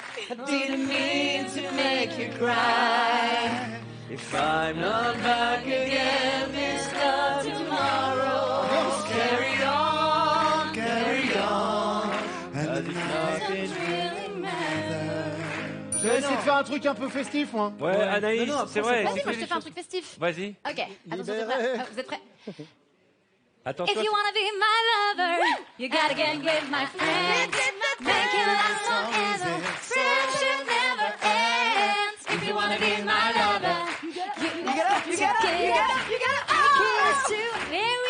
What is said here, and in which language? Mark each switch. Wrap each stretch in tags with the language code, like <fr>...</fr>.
<en>I didn't mean to make you cry. If I'm not back again this time tomorrow, carry on, carry on. And nothing really matters.</en> <fr>Je vais essayer de faire un truc un peu festif, moi. Ouais, Anaïs, c'est vrai. Vas-y, moi je te fais un truc festif. Vas-y. Ok, attention, vous êtes prêts? Attends,</fr> <en>If you wanna be my lover, you gotta get with my friends. Make it last forever. Friendship never ends. If you wanna be my lover, you gotta kiss to Mary.</en>